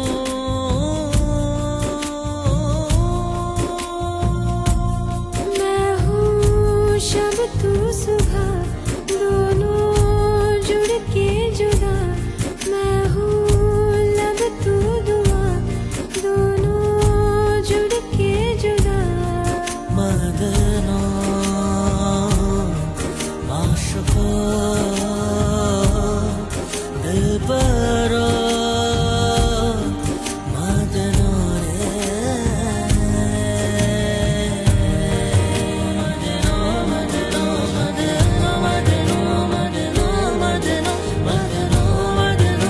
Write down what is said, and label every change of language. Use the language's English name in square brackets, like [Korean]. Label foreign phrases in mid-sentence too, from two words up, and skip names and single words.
[Hindi] मैं हूँ शब तू सुबह, दोनों जुड़ के जुदा। मैं हूँ लब तू दुआ, दोनों जुड़ के जुदा। [Kashmiri] मदनो आशिको दिलबरो, मदनो मदनो मदनो मदनो मदनो मदनो मदनो मदनो